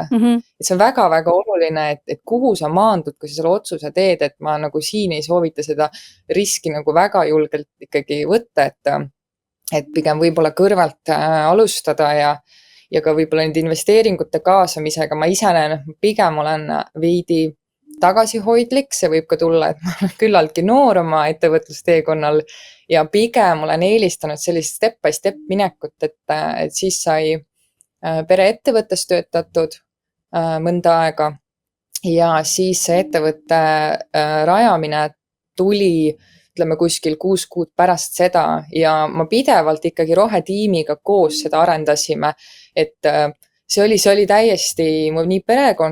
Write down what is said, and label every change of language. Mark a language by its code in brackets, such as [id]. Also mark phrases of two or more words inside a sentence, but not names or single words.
[et] Et see on väga-väga oluline, et kuhu sa maandud, kui sa selle otsuse teed, et ma nagu siin ei soovita seda riski nagu väga julgelt ikkagi võtta, et pigem võib-olla kõrvalt alustada ja ka võib-olla nüüd investeeringute kaasamisega ma ise näen, pigem olen veidi tagasihoidlik, see võib ka tulla, et ma olen küllaltki noor oma ettevõtlusteekonnal ja pigem olen eelistanud sellist [en] step by step [et] minekut, et siis sai pereettevõttes töötatud mõnda aega ja siis see ettevõtte rajamine tuli ütleme kuskil 6 kuud pärast seda ja ma pidevalt ikkagi rohetiimiga koos seda arendasime, et see oli täiesti nii perekond